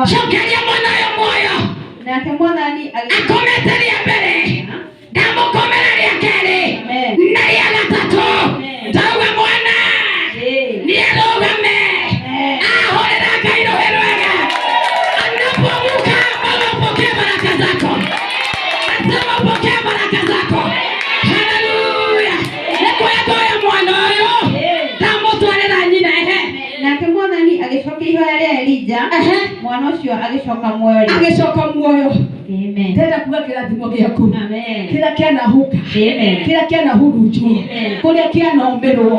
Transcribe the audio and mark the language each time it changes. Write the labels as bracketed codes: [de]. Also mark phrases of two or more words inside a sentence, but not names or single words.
[ki] cokeria mwana ũyũ muoyo. Nake Mwathani akomete rĩa mbere, ndamũkomera rĩa kerĩ na rĩa gatatũ. Ndauga mwana nĩarũgame ahũrĩra Ngai rũhĩ rwega. [sw] Anapomuka apokee baraka zako. Nasema pokea baraka zako. Haleluya. [ki] Nĩkwenda mwana ũyũ ndamũtwarĩra nyina. Nake Mwathani agĩcokia ihoya rĩa Elija, mwana ũcio agĩcoka muoyo. Agĩcoka muoyo. Amen. Ndĩrenda kuga kĩrathimo gĩaku. Amen. Kĩrĩa kĩanahuka. Amen. Kĩrĩa kĩanahurunjwo. Kũrĩa kĩanaũmĩrwo.